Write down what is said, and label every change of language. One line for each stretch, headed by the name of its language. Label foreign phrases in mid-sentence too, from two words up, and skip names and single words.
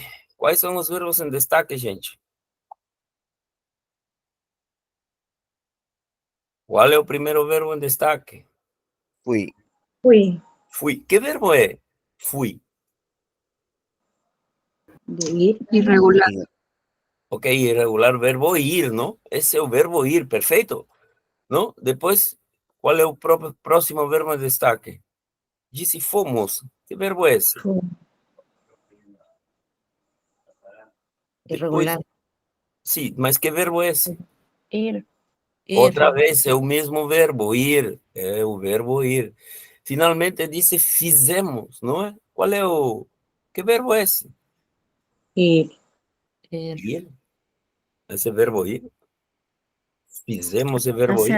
Portuguese: Quais são os verbos em destaque, gente? Qual é o primeiro verbo em destaque? Fui. Fui. Fui. Que verbo é? Fui. De ir. Irregular.
Spanish: Ok, irregular verbo ir, ¿no? Ese es el verbo ir, perfecto, ¿no? Después, ¿cuál es el próximo verbo en destaque?
Portuguese: Disse fomos.
Spanish: ¿Qué verbo es? Fui. Irregular. Sí, mas ¿qué verbo es? Ir.
Portuguese: Outra vez, é o mesmo verbo, ir. É o verbo ir. Finalmente, disse fizemos, não é? Qual é o... Que verbo é esse? Ir. Ir. Esse verbo ir. Fizemos esse verbo ir.